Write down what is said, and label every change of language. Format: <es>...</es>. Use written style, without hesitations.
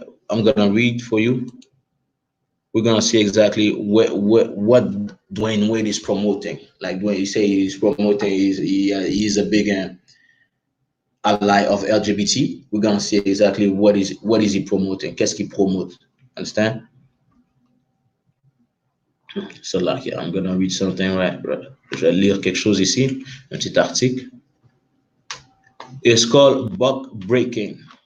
<en>I'm gonna read for you. We're gonna see exactly what Dwayne Wade is promoting. Like when you say he's promoting, he's a big ally of LGBT, we're gonna see exactly what is he promoting,</en> <fr>qu'est-ce qu'il promote.</fr> <en>Understand? So like, yeah, I'm gonna read something, right, brother.</en> <fr>Je vais lire quelque chose ici, un petit article.</fr> <en>It's called buck breaking.</en>